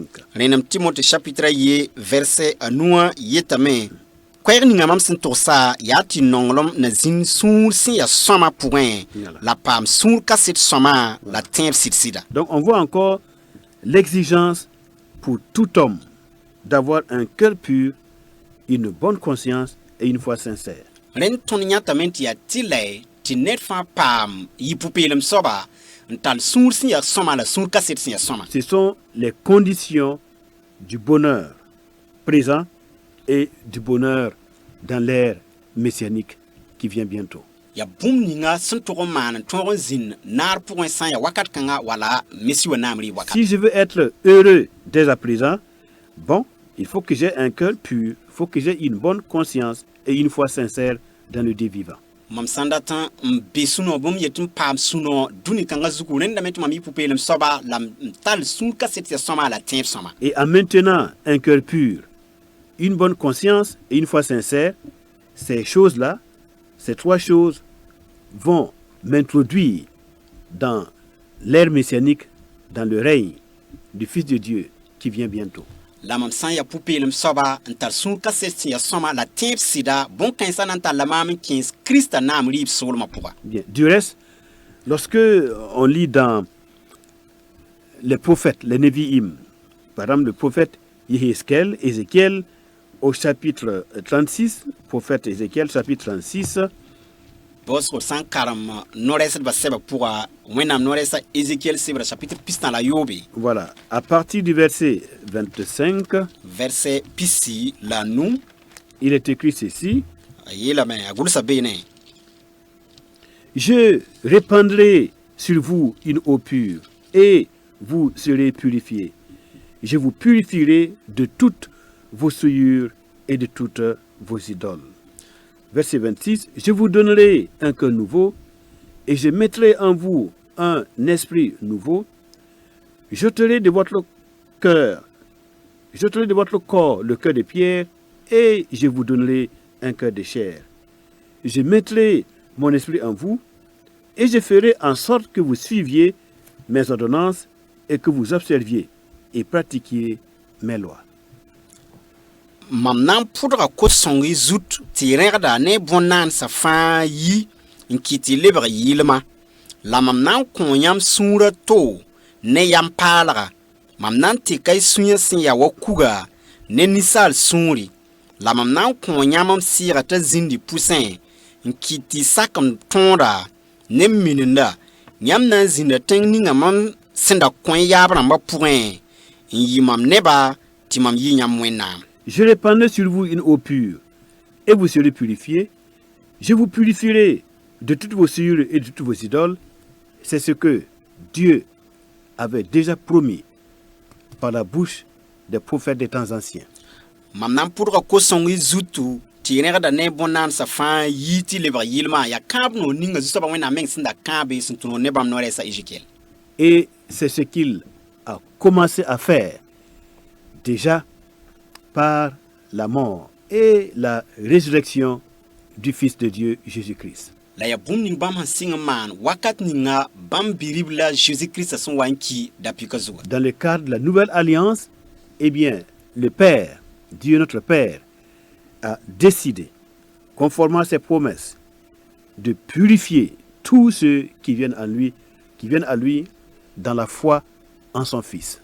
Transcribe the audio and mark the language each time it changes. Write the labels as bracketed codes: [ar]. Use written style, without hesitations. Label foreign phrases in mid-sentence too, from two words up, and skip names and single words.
[mos] Rẽnd Timothée chapitre 1 verset 9 yetame. Koɛɛg ninga mam sẽn togsa yaa tɩ nonglem na zĩnd sũur sẽn yaa sõma pʋgẽ la paam sũur kaset sõma la tẽeb sɩd-sɩda. [fr] Donc on voit encore l'exigence pour tout homme d'avoir un cœur pur, une bonne conscience et une foi sincère. [mos] Rẽnd tõnd yãtame tɩ yaa tɩla tɩ ned fãa paam yɩ pʋ-peelem soaba n tall sũur sẽn yaa sõma la sũur kaset sẽn yaa sõma. [fr] Ce sont les conditions du bonheur présent et du bonheur dans l'ère messianique qui vient bientôt. [mos] Ya bũmb ninga sẽn tog n maan n tõog n zĩnd naar pʋgẽ sã n yaa wakat kãnga wala messi wa naam rɩ wakat. [fr] Si je veux être heureux dès à présent, bon, il faut que j'ai un cœur pur, il faut que j'ai une bonne conscience et une foi sincère dans le Dieu vivant. [mos] Mam sãn dat n be sũ-noog bõmb yet n paam sũ-noog dũni kãngã zugu rẽndame tɩ mam yɩ pʋ-peelem soaba la n tall sũur kaset yaa sõma la tẽeb sõma. [fr] Et en maintenant un cœur pur, une bonne conscience et une foi sincère, ces choses-là, ces trois choses vont m'introduire dans l'ère messianique, dans le règne du Fils de Dieu qui vient bientôt. [mos] La mam sã n yaa pʋ-peelem soaba n tar sũur kaset sẽn yaa sõma la tẽeb sɩda bõn-kãensã na n tall la maam n kẽes Krista naam rɩɩb soolmã pʋga. [fr] Bien. Du reste, lorsque on lit dans les prophètes, les Nevi'im, par exemple le prophète Ézéchiel, au chapitre 36, prophète Ézéchiel, chapitre 36, [mos] Bosco sã n karem no-rɛɛsdbã sɛbã pʋga wẽnnaam no-rɛɛsã Ézéchiel sebra chapitre pistã la yoobe. [fr] voilà, à partir du verset 25, [mos] Verset pisi la nu [fr] il est écrit ceci. [mos] a yeelame a gʋlsa beene. [fr] Je répandrai sur vous une eau pure, et vous serez purifiés. Je vous purifierai de toutes vos souillures et de toutes vos idoles. Verset 26, je vous donnerai un cœur nouveau, et je mettrai en vous un esprit nouveau. J'ôterai de votre corps le cœur de pierre, et je vous donnerai un cœur de chair. Je mettrai mon esprit en vous, et je ferai en sorte que vous suiviez mes ordonnances et que vous observiez et pratiquiez mes lois. [mos] Mam na n pʋdga kot-sõng y zut tɩ y rẽgda ne bõn-naansã fãa yi n kɩ tɩ y lebg yɩlmã la mam na n kõ yãmb sũurã to ne yam paalaga mam nan tɩka y sũyã sẽn ya wa kuga ne ninsaal sũuri la mam nan kõ yãmb m sɩɩga t'a zĩndi pʋsẽ n kɩt tɩ sakem tõoda ne minenda yãmb na n zĩnda tẽng ninga mam sẽn da kõ yaab rãmbã pʋgẽ n yɩ mam neba tɩ mam yɩ yãmb Wẽnnaam. [fr] Je répandrai sur vous une eau pure, et vous serez purifiés. Je vous purifierai de toutes vos souillures et de toutes vos idoles. C'est ce que Dieu avait déjà promis par la bouche des prophètes des temps anciens. [mos] Mam nan pʋdga kos-sõng y zutu tɩ y rẽgda ne bõn-naansã fãa yɩ tɩ lebg yɩlmã yaa kãab no ninga zu-soabã Wẽnnaam meng sẽn da kãabe sẽn tʋlg ne bãmb no-rɛɛsã Ézéchiel. [fr] Et c'est ce qu'il a commencé à faire déjà par la mort et la résurrection du Fils de Dieu, Jésus-Christ. [mos] La ya bũmb ning bãmb sẽn sɩng n maan wakat ninga bãmb bi-rib la Jésus-Christ sẽn wa n ki da-pɩkã zugã. [fr] Dans le cadre de la nouvelle alliance, eh bien, le Père, Dieu notre Père, a décidé, conformément à ses promesses, de purifier tous ceux qui viennent à lui dans la foi en son Fils.